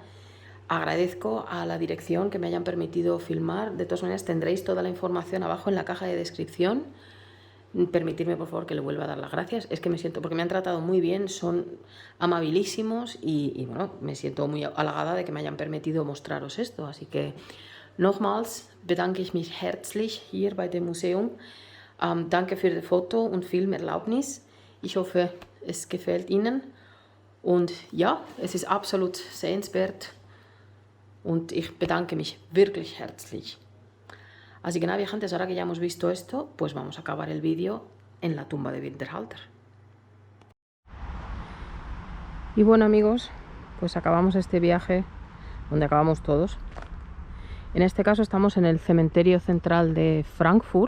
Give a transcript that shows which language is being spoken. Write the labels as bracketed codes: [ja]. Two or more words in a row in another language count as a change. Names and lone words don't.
[es] Agradezco a la dirección que me hayan permitido filmar. De todas maneras, tendréis toda la información abajo en la caja de descripción. Permitidme, por favor, que le vuelva a dar las gracias. Es que me siento, porque me han tratado muy bien, son amabilísimos y bueno, me siento muy halagada de que me hayan permitido mostraros esto. Así que, [de] nochmals bedanke ich mich herzlich hier bei dem Museum. Danke für die Foto- und Filmerlaubnis. Ich hoffe, es gefällt Ihnen. Und ja, es ist absolut sehenswert. Und ich bedanke mich wirklich herzlich. [es] Así que nada, viajantes, ahora que ya hemos visto esto, pues vamos a acabar el vídeo en la tumba de Winterhalter. Y bueno, amigos, pues acabamos este viaje donde acabamos todos. En este caso estamos en el cementerio central de Frankfurt.